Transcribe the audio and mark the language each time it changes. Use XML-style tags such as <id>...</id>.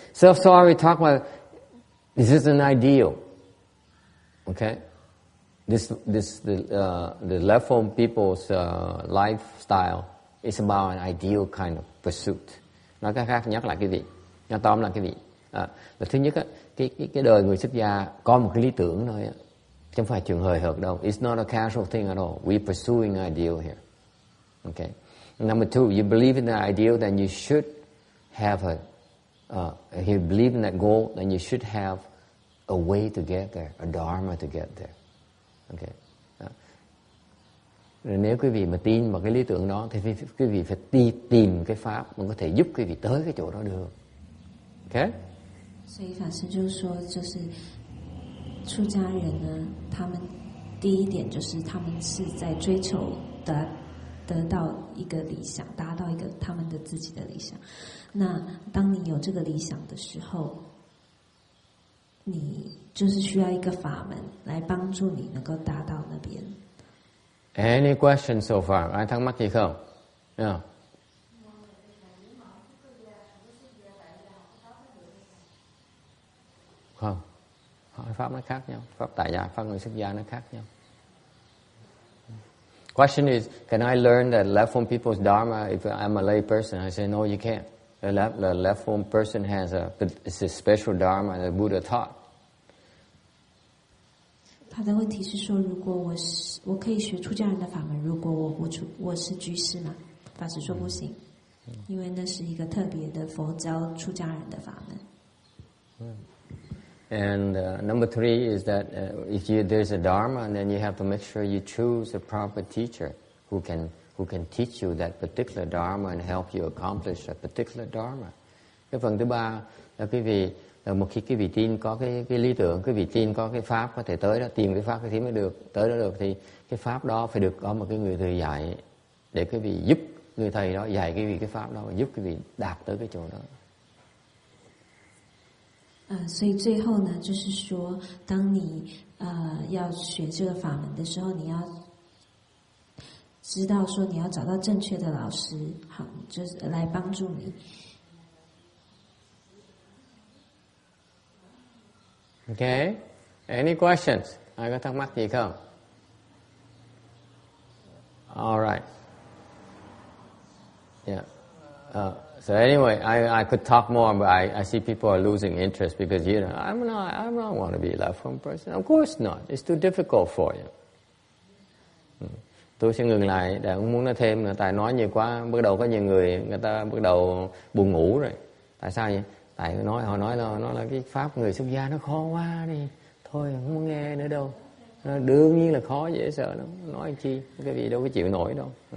<en>So we talk about this is an ideal. Okay? The leftfold people's lifestyle is about an ideal kind of pursuit.</en> <vi>Nói cách khác nhắc lại cái gì? Nói tóm lại cái gì? Là thứ nhất á, cái đời người xuất gia có một cái lý tưởng thôi á, chứ không phải chuyện hời hợt đâu.</vi> <en>It's not a casual thing at all. We're pursuing an ideal here. Okay. Number two, you believe in that ideal, then you should have if you believe in that goal, then you should have a way to get there, a dharma to get there. Okay.</en> <vi>Rồi nếu quý vị mà tin vào cái lý tưởng đó, thì quý vị phải tìm cái pháp mà có thể giúp quý vị tới cái chỗ đó được.</vi> <en>Okay?</en> <zh>所以法师就说，就是出家人呢，他们第一点就是他们是在追求得到一个理想，达到一个他们的自己的理想。那当你有这个理想的时候，你就是需要一个法门来帮助你能够达到那边。</zh> <en>Any questions so far?</en> <vi>Ai thắc mắc gì không?</vi> <en>Yeah.</en> <vi>Không. Pháp nó khác nhau. Pháp tại gia, pháp người xuất gia nó khác nhau.</vi> <en>Question is, can I learn that left-form people's dharma if I'm a lay person? I say, no, you can't. The left-form person has it's a special dharma that Buddha taught.</en> <zh>他的问题是说，如果我可以学出家人的法门，如果我是居士嘛？法师说不行，因为那是一个特别的佛教出家人的法门。</zh> <en>And number three is that if there's a dharma, then you have to make sure you choose a proper teacher who can teach you that particular dharma and help you accomplish a particular dharma.</en> <vi>Cái phần thứ ba là quý vị một khi quý vị tin có cái lý tưởng, quý vị tin có cái pháp có thể tới đó, tìm cái pháp thì mới được tới đó được, thì cái pháp đó phải được có một cái người thầy dạy để quý vị giúp người thầy đó dạy quý vị cái pháp đó và giúp quý vị đạt tới cái chỗ đó.</vi> <zh>所以最后呢，就是说，当你要学这个法门的时候，你要知道说你要找到正确的老师，好，就是来帮助你。</zh> <en>Okay, any questions?</en> <vi>Ai có thắc mắc gì không?</vi> <en>All right. Yeah. So anyway, I could talk more, but I see people are losing interest because I don't want to be a left-form person. Of course not. It's too difficult for you.</en> <vi>Tôi sẽ ngừng lại để không muốn nói thêm nữa, tại nói nhiều quá, bắt đầu có nhiều người ta bắt đầu buồn ngủ rồi. Tại sao vậy? Tại họ nói là cái pháp người xuất gia nó khó quá đi, thôi không muốn nghe nữa đâu. Đương nhiên là khó, dễ sợ lắm. Nói chi, cái vị đâu có chịu nổi đâu.</vi>